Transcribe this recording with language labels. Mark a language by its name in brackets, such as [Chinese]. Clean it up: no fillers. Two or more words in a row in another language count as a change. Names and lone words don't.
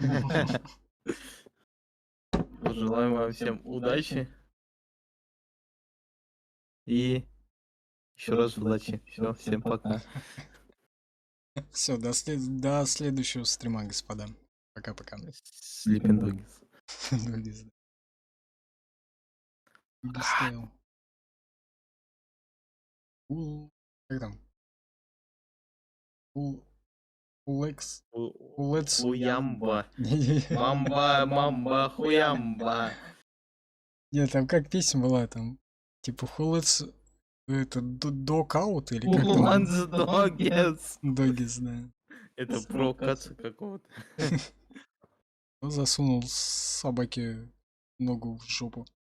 [Russian] Желаем вам всем удачи. И еще раз удачи. Все, всем пока. Все, до следующего стрима, господа. Пока-пока. Sleeping Dogs. Dogs, да. Быстрее. Как там? Улекс. Улец. Хуямба. Мамба, мамба, хуямба. Нет, там как песня была там? Типа Хулец. Это докаут или как там? Once Dogs. Догис, да. Это про каца какого-то. Он засунул собаке ногу в жопу.